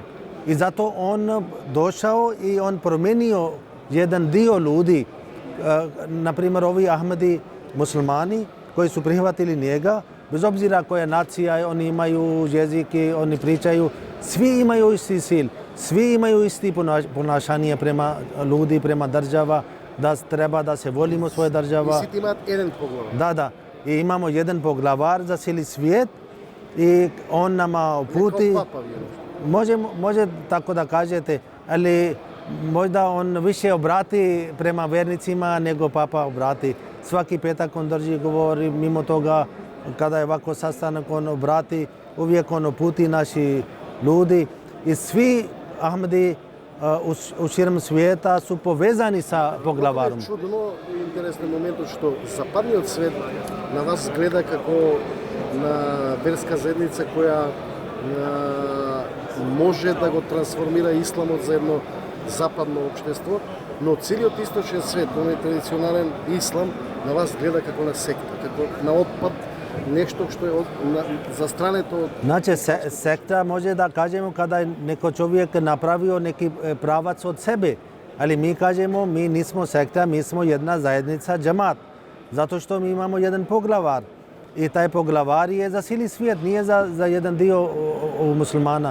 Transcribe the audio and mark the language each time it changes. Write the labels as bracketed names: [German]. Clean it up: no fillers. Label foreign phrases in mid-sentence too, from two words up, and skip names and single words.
[Bosnian] I zato on došao i on promijenio jedan dio ljudi, na primjer ovi Ahmadi muslimani koji su prihvatili njega, bez obzira koja nacija, oni imaju jezike, oni pričaju, svi imaju isti cilj, svi imaju isti ponašanje prema ljudi, prema država, da treba da se volimo svoje država. [Macedonian] И сите имаат еден поглед. [Bosnian] Da. i imamo jedan poglavar za cijeli svijet i on nama uputi. Kao papa vjerujem. Može tako da kažete, ali možda on više obrati prema vernicima nego papa obrati. Svaki petak on drži govori, mimo toga kada je ovako sastanak on obrati, uvijek on uputi naši ljudi i svi Ahmedi u širom svijeta su povezani sa poglavarom. [Macedonian] Много е чудно и интересен моментот што западниот свет на вас гледа како на верска заедница која може да го трансформира исламот за едно западно општество, но целиот источен свет, оној традиционален ислам, на вас гледа како на секта, како на отпад, нешто што е застрането од... [Bosnian] Znači, sekta može da kažemo kada je neko čovjek napravio neki pravac od sebe, ali mi kažemo mi nismo sekta, mi smo jedna zajednica džemat, zato što mi imamo jedan poglavar i taj poglavar je za cijeli svijet, nije za jedan dio muslimana.